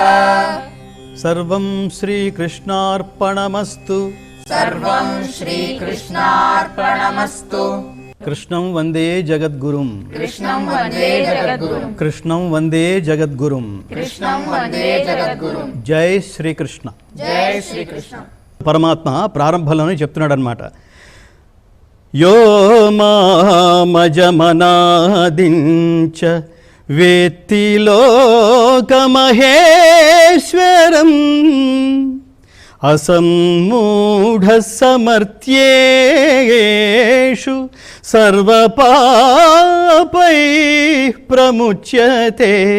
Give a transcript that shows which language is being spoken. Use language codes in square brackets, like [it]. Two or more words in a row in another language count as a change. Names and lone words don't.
[sa] सर्वं श्रीकृष्णार्पणमस्तु सर्वं श्रीकृष्णार्पणमस्तु कृष्णं वन्दे जगद्गुरुं कृष्णं वन्दे जगद्गुरुं कृष्णं वन्दे जगद्गुरुं कृष्णं वन्दे जगद्गुरुं जै श्रीकृष्ण जय श्रीकृष्ण [te] పరమాత్మ ప్రారంభంలోనే చెప్తున్నాడు అనమాట [sa] यो मामजमनादिंच वेत्ति लोकमहेश्वरं असम्मूढ समर्थ्येषु सर्वपापै प्रमुच्यते.